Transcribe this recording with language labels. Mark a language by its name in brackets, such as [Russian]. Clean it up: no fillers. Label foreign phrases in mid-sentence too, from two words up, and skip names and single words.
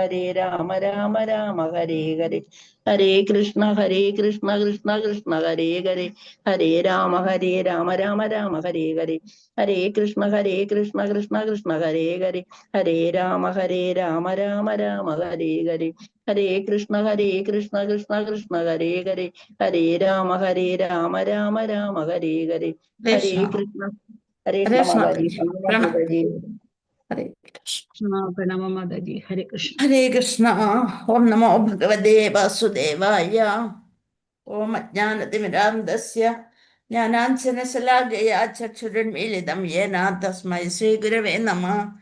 [Sanskrit] രാമ രാമ ഹരേ ഹരേ ഹരേ കൃഷ്ണ കൃഷ്ണ കൃഷ്ണ ഹരേ ഹരേ ഹരേ രാമ രാമ രാമ ഹരേ ഹരേ ഹരേ കൃഷ്ണ കൃഷ്ണ കൃഷ്ണ ഹരേ ഹരേ ഹരേ രാമ രാമ രാമ ഹരേ ഹരേ ഹരേ കൃഷ്ണ കൃഷ്ണ കൃഷ്ണ ഹരേ ഹരേ ഹരേ രാമ രാമ രാമ ഹരേ ഹരേ ഹരേ കൃഷ്ണ [Malayalam] മാതാജി മാതാജി [Sanskrit] ഹരേ കൃഷ്ണ. [Malayalam] പ്രണാമ മാതാജി. ഹരേ കൃഷ്ണ. [Sanskrit] ഹരേ കൃഷ്ണ. ഓം നമോ ഭഗവതേ വാസുദേവായ. ഓം അജ്ഞാനതിമിരാന്ധസ്യ ജ്ഞാനാഞ്ജനശലാകയാ ചക്ഷുരുന്മീലിതം യേന തസ്മൈ ശ്രീഗുരവേ നമഃ.